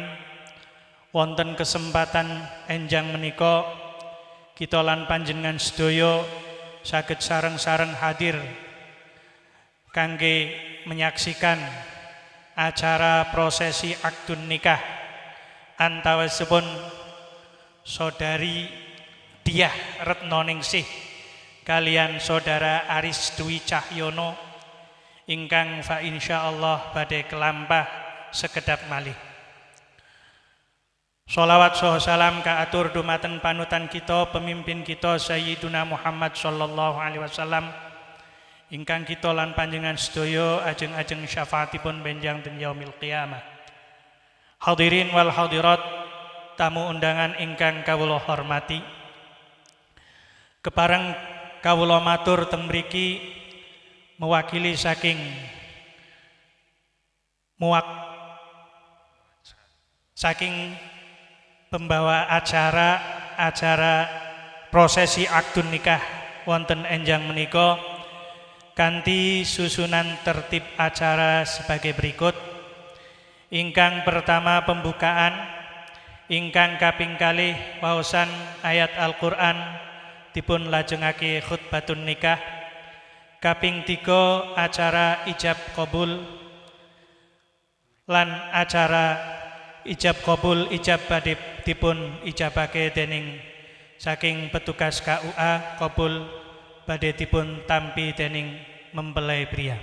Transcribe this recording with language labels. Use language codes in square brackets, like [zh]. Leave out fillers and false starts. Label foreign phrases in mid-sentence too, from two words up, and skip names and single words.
[jv] Wonten kesempatan enjang menika kita lan panjenengan sedaya saged sareng-sareng hadir kangge menyaksikan acara prosesi [ar] akdun nikah [jv] antawisipun Saudari Diah Retnoningsih kalian Saudara Aris Dwi Cahyono ingkang fa insyaallah badhe kelampah sekedap malih. Sholawat saha salam kaatur dumateng panutan kita, pemimpin kita Sayyiduna Muhammad [ar] sallallahu alaihi wasallam [jv] ingkang kita lan panjenengan sedaya ajeng-ajeng syafaatipun benjang ten [ar] yaumil qiyamah. Hadirin wal hadirat, [jv] tamu undangan ingkang kawula hormati, kepareng kawula matur teng mriki mewakili saking pembawa acara prosesi [ar] akdun nikah [jv] wonten enjang menika kanthi susunan tertib acara [id] sebagai berikut. [jv] Ingkang pertama pembukaan, ingkang kaping kalih waosan ayat Al-Qur'an dipun lajengake [ar] khutbatun nikah. [jv] Kaping 3 acara ijab qabul lan acara ijab qabul ijab badhe dipun ijabake dening saking petugas KUA, qabul badhe dipun tampi dening [id] mempelai pria.